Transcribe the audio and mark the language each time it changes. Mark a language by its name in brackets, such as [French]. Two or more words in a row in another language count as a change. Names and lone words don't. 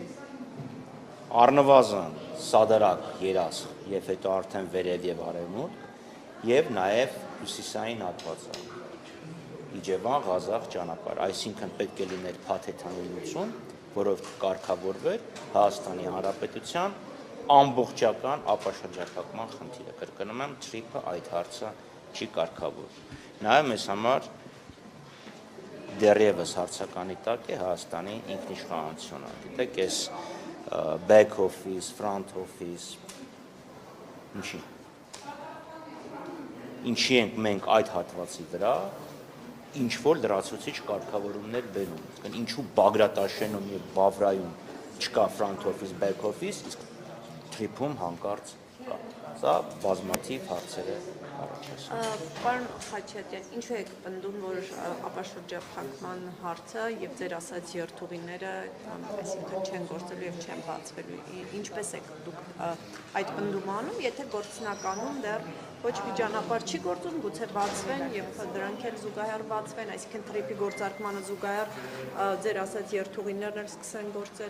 [Armenian] առնվազն սադարակ երասխ եւ հետո արդեն վերև եւ արևմուտք եւ նաեւ հյուսիսային հատվածը Իջևան Ղազախ ճանապարհ, այսինքն պետք է լիներ փաթեթային լուծում, որով կարգավորվեր Հայաստանի Հանրապետության ամբողջական ապաշրջափակման խնդիրը։ Կրկնում եմ, թրիփը այդ հարցը չի կարգավորվում։ Նաեւ մեզ համար դեռևս հարցականի տակ է Հայաստանի ինքնիշխանությունը։ Գիտեք, այս [English] back office, front office, [Armenian] ինչի ենք մենք այդ հատվածի վրա ինչ որ լրացուցիչ կարգավորումներ բերում, այսինքն ինչու Բագրատաշենում եւ Բավրայում չկա [English] front office, back office, [Armenian] իսկ թրիփում հանկարծ կա։ Սա բազմաթիվ հարցեր է առաջացնում։ Պարոն Խաչատյան, ինչու եք պնդում, որ ապաշրջափակման հարցը եւ ձեր ասած երթուղիները, այսինքն չեն գործելու եւ չեն բացվելու։ Ինչպես եք դուք այդ պնդումը անում, եթե գործնականում դեռ ոչ մի ճանապարհ չի գործում, գուցե բացվեն եւ դրանք էլ զուգահեռ բացվեն, այսինքն թրիփի գործարկմանը զուգահեռ ձեր ասած երթուղիներն էլ սկսեն գործել։